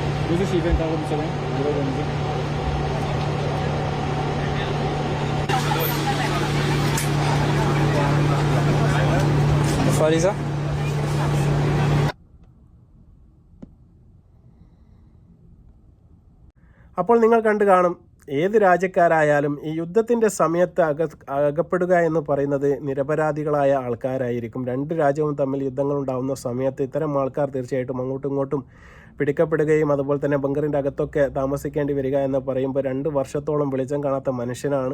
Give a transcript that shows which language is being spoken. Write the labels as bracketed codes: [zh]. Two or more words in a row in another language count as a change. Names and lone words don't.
[he] איזה שאיבנט אתה רוצה להם? אני לא יודע מזה. איפה עליזה? [ml] അപ്പോൾ നിങ്ങൾ കണ്ടു കാണും, ഏത് രാജ്യക്കാരായാലും ഈ യുദ്ധത്തിൻ്റെ സമയത്ത് അകപ്പെടുക എന്ന് പറയുന്നത് നിരപരാധികളായ ആൾക്കാരായിരിക്കും. രണ്ട് രാജ്യവും തമ്മിൽ യുദ്ധങ്ങളുണ്ടാകുന്ന സമയത്ത് ഇത്തരം ആൾക്കാർ തീർച്ചയായിട്ടും അങ്ങോട്ടും ഇങ്ങോട്ടും പിടിക്കപ്പെടുകയും അതുപോലെ തന്നെ ബങ്കറിൻ്റെ അകത്തൊക്കെ താമസിക്കേണ്ടി വരിക എന്ന് പറയുമ്പോൾ 2 വർഷത്തോളം വെളിച്ചം കാണാത്ത മനുഷ്യനാണ്.